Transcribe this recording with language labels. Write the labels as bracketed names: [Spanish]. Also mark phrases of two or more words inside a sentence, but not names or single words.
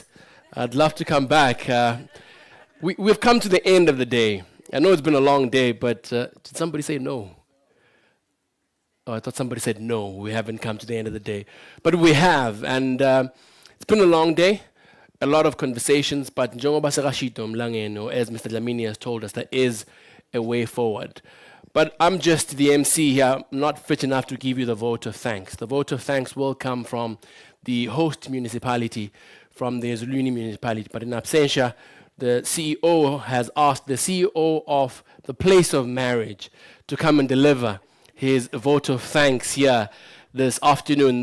[English] I'd love to come back. We've come to the end of the day. I know it's been a long day, but did somebody say no? Oh, I thought somebody said no. We haven't come to the end of the day. But we have, and it's been a long day. A lot of conversations, but [Swati] njengoba sekashito [English] Mlangeni, as Mr. Dlamini has told us, there is a way forward. But I'm just the MC here, not fit enough to give you the vote of thanks. The vote of thanks will come from the host municipality, from the Eswatini municipality. But in absentia, the CEO has asked the CEO of the place of marriage to come and deliver his vote of thanks here this afternoon.